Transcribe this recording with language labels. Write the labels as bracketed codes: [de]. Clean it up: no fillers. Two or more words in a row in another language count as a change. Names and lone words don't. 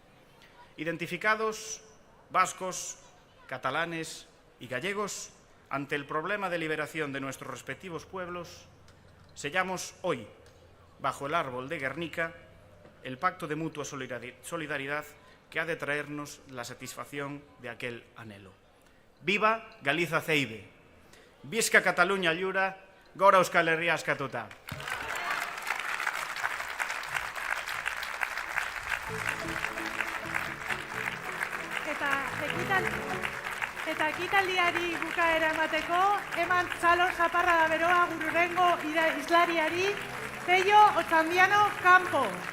[es] Identificados vascos, catalanes y gallegos, ante el problema de liberación de nuestros respectivos pueblos, sellamos hoy, bajo el árbol de Guernica, el pacto de mutua solidaridad que ha de traernos la satisfacción de aquel anhelo. [gl] Viva Galiza Ceide! [ca] Visca Cataluña Llura! [eu] Gora Euskal Herria askatuta! Eta ekitaldiari bukaera emateko, eman txalo zaparra da beroa gurrengo islariari, Pello Otxandiano Campo.